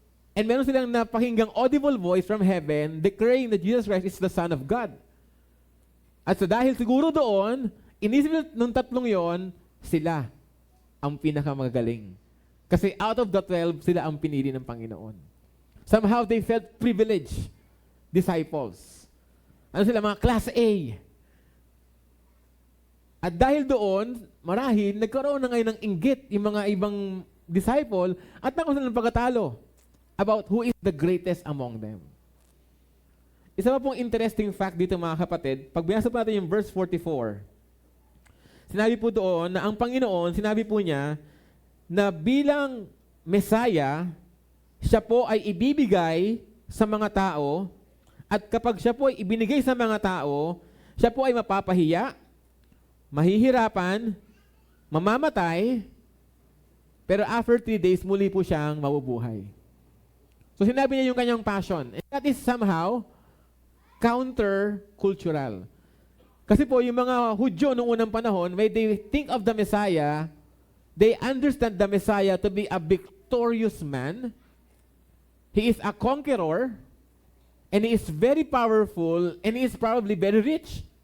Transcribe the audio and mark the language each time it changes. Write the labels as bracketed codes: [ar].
[en] And [tl] meron silang napakinggang [en] audible voice from heaven declaring that Jesus Christ is the Son of God. [tl] At so dahil siguro doon, inisip ng tatlong yon, sila ang pinakamagaling. Kasi [en] out of the 12, [tl] sila ang pinili ng Panginoon. [en] Somehow they felt privileged disciples. [tl] Ano sila? Mga class A. At dahil doon, marahil, nagkaroon na ngayon ng inggit yung mga ibang disciple at nakaroon sila ng pagkatalo [en] about who is the greatest among them. [tl] Isa pa pong interesting fact dito mga kapatid, pag binasa po natin yung verse 44, sinabi po doon na ang Panginoon, sinabi po niya na bilang Messiah, siya po ay ibibigay sa mga tao at kapag siya po ay ibinigay sa mga tao, siya po ay mapapahiya, mahihirapan, mamamatay, pero after 3 days, muli po siyang mabubuhay. So sinabi niya yung kanyang passion. [en] And that is somehow counter-cultural. [tl] Kasi po yung mga Hudyo noong unang panahon, [en] when they think of the Messiah, they understand the Messiah to be a victorious man. He is a conqueror, and he is very powerful, and he is probably very rich.